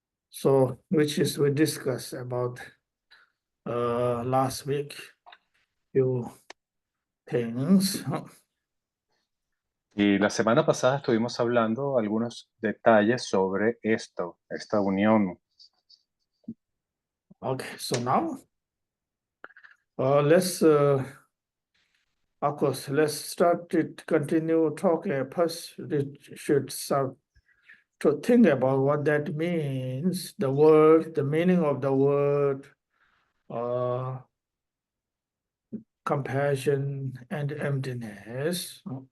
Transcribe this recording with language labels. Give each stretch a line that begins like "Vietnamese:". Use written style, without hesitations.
English: So, which is we discussed about last week, few things.
Spanish: Y la semana pasada estuvimos hablando algunos detalles sobre esto, esta unión.
English: Okay, so now let's of course, let's start to continue talking. First, we should start to think about what that means, the word, the meaning of the word, compassion and emptiness.